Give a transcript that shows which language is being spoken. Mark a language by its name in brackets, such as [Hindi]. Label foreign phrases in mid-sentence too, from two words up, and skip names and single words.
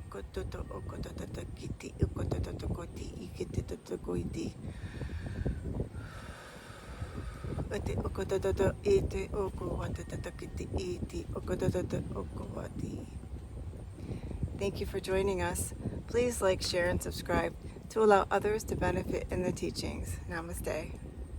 [English] toto oko toto kiti oko toto koti ikiti toto koiti. Ate oko toto ete oko wata toto kiti iti oko toto oko wati. Thank you for joining us. Please like, share, and subscribe to allow others to benefit in the teachings. Namaste.